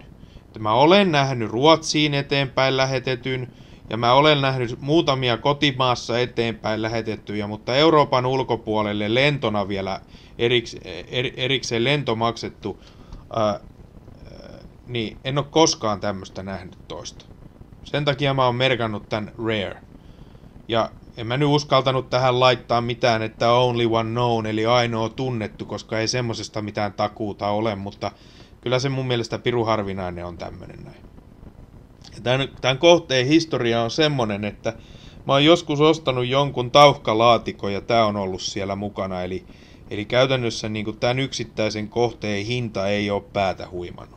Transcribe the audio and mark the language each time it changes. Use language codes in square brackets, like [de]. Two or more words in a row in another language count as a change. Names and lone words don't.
[fi] Mä olen nähnyt Ruotsiin eteenpäin lähetetyn, ja mä olen nähnyt muutamia kotimaassa eteenpäin lähetettyjä, mutta Euroopan ulkopuolelle lentona vielä erikseen lento maksettu, niin en ole koskaan tämmöistä nähnyt toista. Sen takia mä oon merkannut tän rare. Ja en mä nyt uskaltanut tähän laittaa mitään, että [en] only one known, [fi] eli ainoa tunnettu, koska ei semmosesta mitään takuuta ole, mutta kyllä se mun mielestä pirun harvinainen on tämmönen näin. Tämän kohteen historia on semmonen, että mä oon joskus ostanut jonkun tauhkalaatikon ja tää on ollut siellä mukana, eli käytännössä niin tämän yksittäisen kohteen hinta ei ole päätä huimannut.